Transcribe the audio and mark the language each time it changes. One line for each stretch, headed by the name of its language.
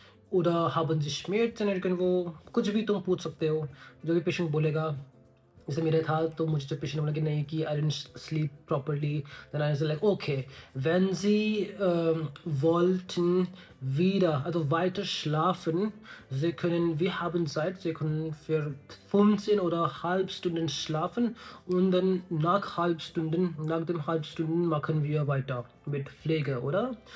German: Oder haben Sie Schmerzen irgendwo?
Hindi: कुछ भी तुम पूछ सकते हो, जो भी पेशेंट बोलेगा। जैसे मेरा था तो मुझे जब पेशेंट बोला कि नहीं कि
English: I didn't sleep properly, then I was like okay,
German: wenn Sie wollten wieder, also weiter schlafen, Sie können, wir haben Zeit, Sie können für 15 oder halb Stunden schlafen und dann nach dem Halbstunden machen wir weiter mit Pflege, oder?